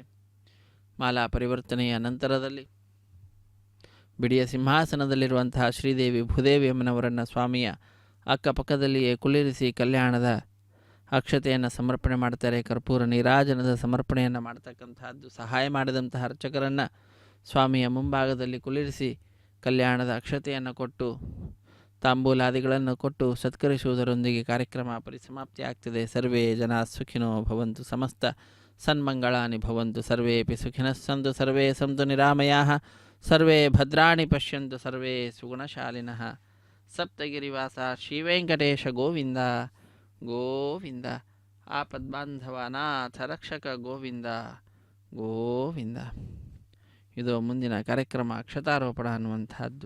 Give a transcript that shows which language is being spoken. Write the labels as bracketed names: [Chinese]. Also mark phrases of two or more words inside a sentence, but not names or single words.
[Kannada] ಮಾಲಾ ಪರಿವರ್ತನೆಯ ನಂತರದಲ್ಲಿ ಬಿಡಿಯ ಸಿಂಹಾಸನದಲ್ಲಿರುವಂತಹ ಶ್ರೀದೇವಿ ಭೂದೇವಿ ಅಮ್ಮನವರನ್ನು ಸ್ವಾಮಿಯ ಅಕ್ಕಪಕ್ಕದಲ್ಲಿಯೇ ಕುಳ್ಳಿರಿಸಿ ಕಲ್ಯಾಣದ ಅಕ್ಷತೆಯನ್ನು ಸಮರ್ಪಣೆ ಮಾಡ್ತಾರೆ. ಕರ್ಪೂರ ನೀರಾಜನದ ಸಮರ್ಪಣೆಯನ್ನು ಮಾಡ್ತಕ್ಕಂತಹದ್ದು. ಸಹಾಯ ಮಾಡಿದಂತಹ ಅರ್ಚಕರನ್ನು ಸ್ವಾಮಿಯ ಮುಂಭಾಗದಲ್ಲಿ ಕುಳ್ಳಿರಿಸಿ ಕಲ್ಯಾಣದ ಅಕ್ಷತೆಯನ್ನು ಕೊಟ್ಟು ತಾಂಬೂಲಾದಿಗಳನ್ನು ಕೊಟ್ಟು ಸತ್ಕರಿಸುವುದರೊಂದಿಗೆ ಕಾರ್ಯಕ್ರಮ ಪರಿಸಮಾಪ್ತಿ ಆಗ್ತದೆ. [Sanskrit] ಸರ್ವೇ ಜನ ಸುಖಿನೋ ಭವಂತು, ಸಮಸ್ತ ಸನ್ಮಂಗಳಾನಿ ಭವಂತು, ಸರ್ವೇಪಿ ಸುಖಿನಃ ಸಂತು, ಸರ್ವೇ ಸಂತು ನಿರಾಮಯಾಃ, ಸರ್ವೇ ಭದ್ರಾಣಿ ಪಶ್ಯಂತು, ಸರ್ವೇ ಸುಗುಣಶಾಲಿನಃ. ಸಪ್ತಗಿರಿವಾಸ ಶ್ರೀವೆಂಕಟೇಶ ಗೋವಿಂದ ಗೋವಿಂದ. ಆಪದ್ಬಾಂಧವನಾಥ ರಕ್ಷಕ ಗೋವಿಂದ ಗೋವಿಂದ. [Kannada] ಇದು ಮುಂದಿನ ಕಾರ್ಯಕ್ರಮ ಅಕ್ಷತಾರೋಪಣ ಅನ್ನುವಂಥದ್ದು.